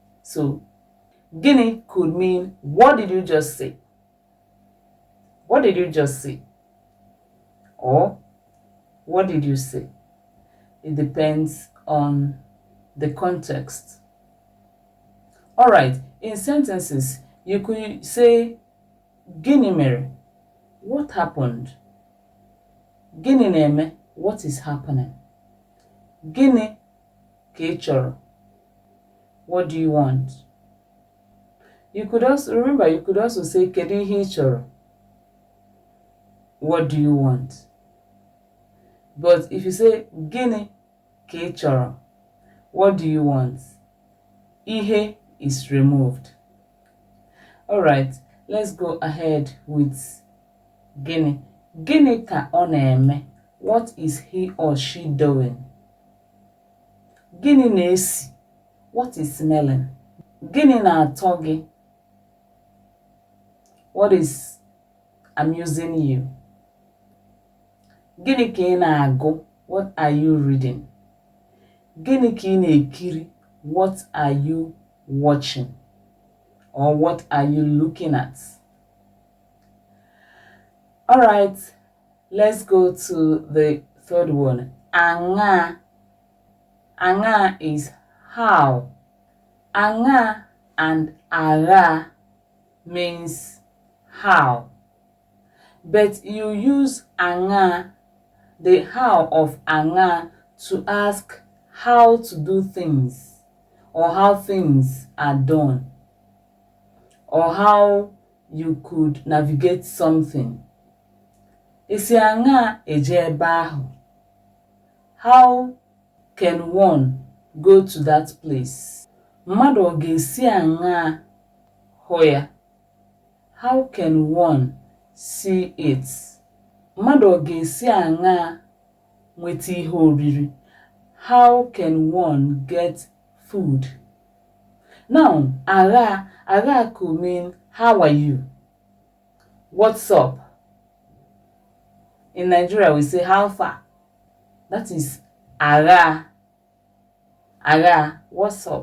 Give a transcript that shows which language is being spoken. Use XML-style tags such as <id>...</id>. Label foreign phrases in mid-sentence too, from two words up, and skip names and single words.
<en>So, gịnị could mean, what did you just say? What did you just say? Or, what did you say? It depends on the context. Alright, in sentences, you could say,</en> <ig>gịnị mere?</ig> <en>What happened?</en> <ig>Gịnị na-eme?</ig> <en>What is happening?</en> <ig>Gịnị ka ị chọrọ?</ig> <en>What do you want? You could also say,</en> <ig>kedu ihe ị chọrọ?</ig> <en>What do you want? But if you say,</en> <ig>gịnị ka ị chọrọ?</ig> <en>What do you want? Ihe is removed. Alright, let's go ahead with gịnị.</en> <ig>Gịnị ka ọ na-eme?</ig> <en>What is he or she doing?</en> <ig>Gịnị na-esi?</ig> <en>What is smelling?</en> <ig>Gịnị na-atọ gị?</ig> <en>What is amusing you?</en> <ig>Gịnị ka ị na-agụ?</ig> <en>What are you reading?</en> <ig>Gịnị ka ị na-ekiri?</ig> <en>What are you watching? Or what are you looking at? Alright, let's go to the third one. Anga. Anga is how. Anga and ara means how. But you use anga, the how of anga, to ask how to do things, or how things are done, or how you could navigate something.</en> <ig>Isi anga eje ebe ahụ.</ig> <en>How can one go to that place?</en> <ig>Mmadụ ọ ga-esi anga hụ ya?</ig> <en>How can one see it?</en> <ig>Mmadụ ọ ga-esi anga nweta ihe oriri?</ig> <en>How can one get food? Now, ara could mean, how are you? What's up? In Nigeria, we say, how far? That is ara. Ara, what's up?</en>